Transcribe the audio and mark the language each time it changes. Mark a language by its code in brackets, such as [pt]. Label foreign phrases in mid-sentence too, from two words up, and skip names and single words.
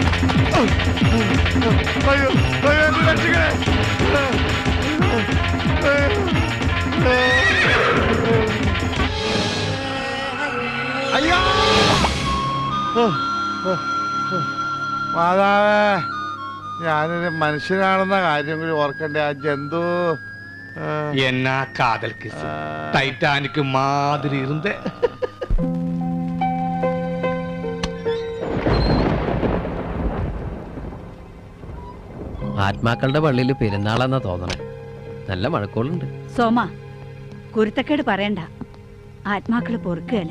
[ml] അയ്യോ അയ്യോ എന്നെ രക്ഷിക്കണേ അയ്യോ മാതാവേ ഞാനൊരു മനുഷ്യനാണെന്ന കാര്യം കൂടി ഓർക്കണ്ടേ ആ ജന്തു [ta] என்ன காதல் கிஸ் டைட்டானிக் மாதிரி இருந்த [ml] ആത്മാക്കളുടെ പള്ളിയിൽ പെരുന്നാളെന്നാ തോന്നണേ. നല്ല മഴക്കോളുണ്ട്. സോമ കുരുത്തക്കേട് പറയണ്ട, ആത്മാക്കള് പൊറുക്കുകയല്ല.